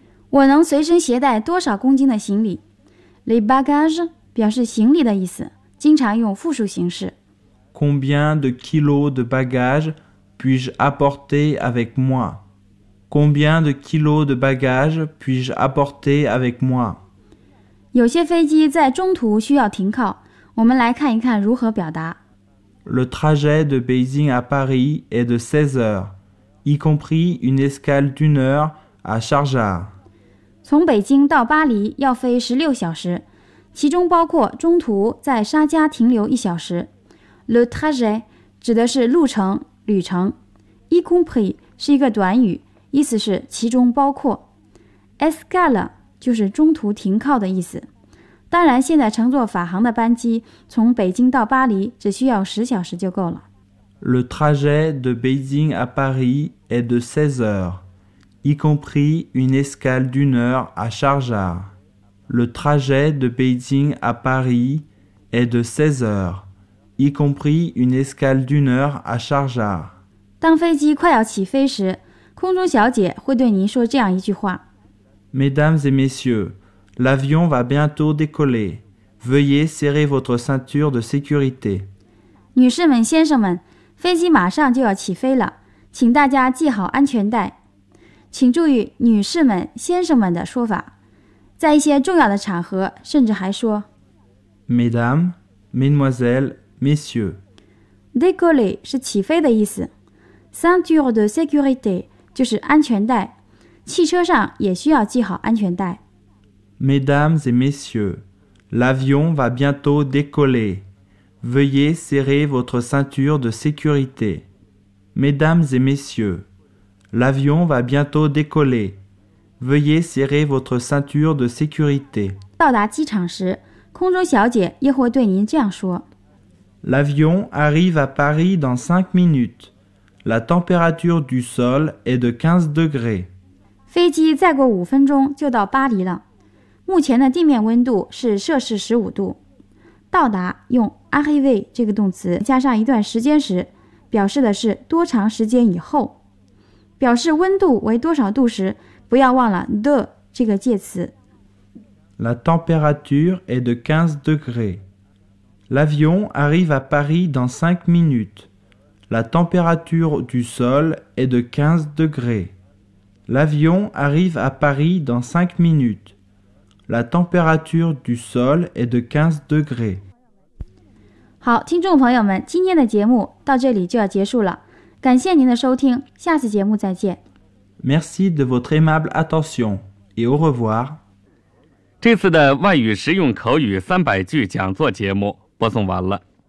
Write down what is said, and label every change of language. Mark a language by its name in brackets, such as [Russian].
[Chinese] 我能随身携带多少公斤的行李？ [French] Les bagages [Chinese] 表示行李的意思，经常用复数形式。 [French] Combien de kilos de bagages puis-je apporter avec moi? Combien de kilos de bagages puis-je apporter avec moi? [Chinese] 有些飞机在中途需要停靠，我们来看一看如何表达。 [French] Le trajet de Beijing à Paris est de 16 heures, y compris une escale d'une heure à Sharjah. [Chinese] 从北京到巴黎要飞16小时，其中包括中途在沙加停留一小时。 [French] Le trajet [Chinese] 指的是路程、旅程。 [French] Y compris [Chinese] 是一个短语，意思是其中包括。 Escale 就是中途停靠的意思。当然，现在乘坐法航的班机从北京到巴黎只需要10小时就够了。 [French] Le trajet de Beijing à Paris est de 16 heures, y compris une escale d'une heure à Sharjah. Le trajet de Beijing à Paris est de 16 heures. Y compris une escale d'une heure à Sharjah. [Chinese] 当飞机快要起飞时，空中小姐会对您说这样一句话 [French] ：Mesdames et messieurs, l'avion va bientôt décoller. Veuillez serrer votre ceinture de sécurité. [Chinese] 女士们、先生们，飞机马上就要起飞了，请大家系好安全带。请注意“女士们”“先生们”的说法，在一些重要的场合，甚至还说 [French] ：“Mesdames, mesdemoiselles.” Messieurs, [Chinese] décoller 是起飞的意思。 [French] Ceinture de sécurité [Chinese] 就是安全带。汽车上也需要系好安全带。 [French] Mesdames et messieurs, l'avion va bientôt décoller. Veuillez serrer votre ceinture de sécurité. Mesdames et messieurs, l'avion va bientôt décoller. Veuillez serrer votre ceinture de sécurité. [Chinese] 到达机场时，空中小姐又会对您这样说。 [French] L'avion arrive à Paris dans 5 minutes. La température du sol est de 15 degrés. [Chinese] 飞机再过5分钟就到巴黎了。目前的地面温度是摄氏15度。到达用 arriver 这个动词加上一段时间时，表示的是多长时间以后。表示温度为多少度时，不要忘了 de 这个介词。 [French] La température est de 15 degrés. L'avion arrive à Paris dans 5 minutes. La température du sol est de 15 degrés. L'avion arrive à Paris dans 5 minutes. La température du sol est de 15 degrés. [Chinese] 好，听众朋友们，今天的节目到这里就要结束了。感谢您的收听，下次节目再见。 [French] Merci de votre aimable attention et au revoir. [Chinese] 这次的外语实用口语三百句讲座节目播送完了。